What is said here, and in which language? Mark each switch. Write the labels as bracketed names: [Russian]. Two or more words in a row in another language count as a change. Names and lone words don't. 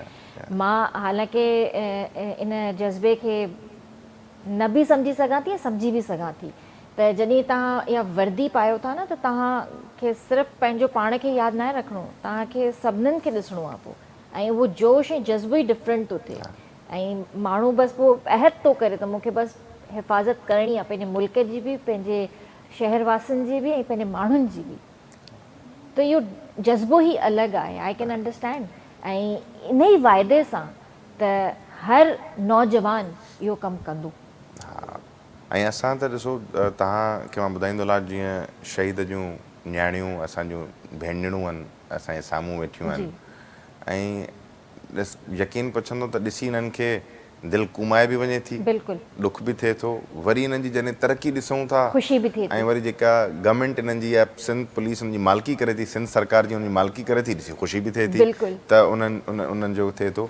[Sindhi] मां हालांकि इन जज़्बे खे न बि सम्झी सघां थी, सम्झी बि सघां थी त जॾहिं तव्हां इहा वर्दी पायो था न त तव्हांखे सिर्फ़ु पंहिंजो पाण खे यादि न रखिणो, तव्हांखे सभिनीनि खे ॾिसणो आहे पोइ, ऐं उहो जोश ऐं जज़्बो ई डिफरेंट थो थिए। ऐं माण्हू बसि पोइ अहद थो करे त मूंखे बसि हिफ़ाज़त करणी आहे, पंहिंजे मुल्क जी बि, पंहिंजे शहरवासियुनि जी बि, ऐं पंहिंजे माण्हुनि जी बि। त इहो जज़्बो ई अलॻि आहे, [English] I can understand. [Sindhi] ऐं इन ई वाइदे सां त हर नौजवान इहो कमु कंदो। ऐं असां त ॾिसो, तव्हांखे मां ॿुधाईंदो हलां, जीअं शहीद जूं न्याणियूं असांजूं भेनरूं आहिनि, असांजे साम्हूं वेठियूं आहिनि, ऐं यकीन पुछंदो त ॾिसी हिननि खे दिलि कुमाए बि वञे थी, ॾुख बि थिए थो, वरी हिननि जी जॾहिं तरक़ी ॾिसूं था, ख़ुशी बि थिए, ऐं वरी जेका गवर्नमेंट हिननि जी सिंध पुलिस हुनजी मालिकी करे थी, सिंध सरकार जी हुनजी मालिकी करे थी, ॾिसी ख़ुशी बि थिए थी त उन्हनि जो थिए थो।